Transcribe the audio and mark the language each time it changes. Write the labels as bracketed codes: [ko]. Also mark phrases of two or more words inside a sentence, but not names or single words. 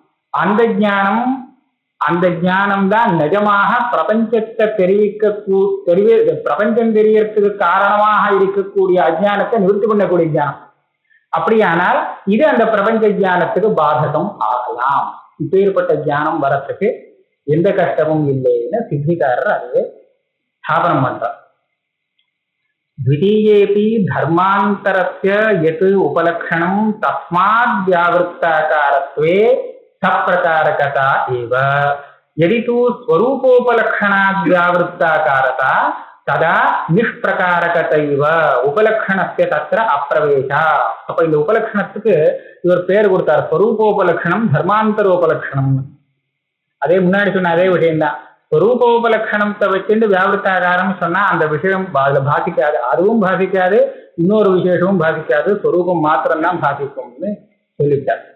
[ta] அந்த ஞானம் தான் நிஜமாக பிரபஞ்சத்தை பிரபஞ்சம் தெரியறதுக்கு காரணமாக இருக்கக்கூடிய அஜ்ஞானத்தை நிவர்த்தி பண்ணக்கூடிய ஞானம். அப்படியானால் இது அந்த பிரபஞ்ச ஞானத்துக்கு பாதகம் ஆகலாம். இப்பேற்பட்ட ஞானம் வரத்துக்கு எந்த கஷ்டமும் இல்லைன்னு சித்திகாரர் அதுவே ஸ்தாபனம் பண்றார். [sa] द्वितीयेपि धर्मान्तरस्य यत् उपलक्षणं तस्माद् व्यावृत्ताकारत्वे सप्रकारकता एव यदि तु स्वरूपोपलक्षणाद् व्यावृत्ताकारता तदा निष्प्रकारकतैव उपलक्षणस्य तत्र अप्रवेशः. [ta] அப்ப இந்த உபலட்சணத்துக்கு இவர் பேர் கொடுத்தார், [sa] स्वरूपोपलक्षणम् धर्मान्तरोपलक्षणम्. [ta] அதே முன்னாடி சொன்ன அதே விஷயம்தான். ஸ்வரூபோபலட்சணத்தை வச்சுட்டு வியாவிருத்தாகாரம் சொன்னா அந்த விஷயம் அதுல பாதிக்காது, அதுவும் பாதிக்காது, இன்னொரு விசேஷமும் பாதிக்காது, ஸ்வரூபம் மாத்திரம்தான் பாதிக்கும்னு சொல்லிட்டார்.